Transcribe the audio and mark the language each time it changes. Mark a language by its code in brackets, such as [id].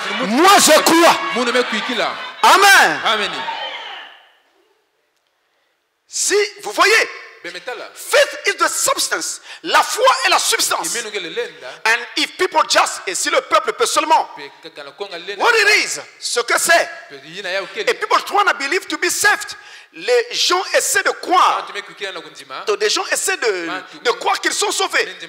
[fr] Moi je crois. Amen. Si vous voyez, [en] faith is the substance. [fr] La foi est la substance. [en] And if people just, [fr] et si le peuple peut seulement, [en] what it is, [fr] ce que c'est. [en] Et people trying to believe to be saved. [fr] Les gens essaient de croire. Donc des gens essaient de croire qu'ils sont sauvés.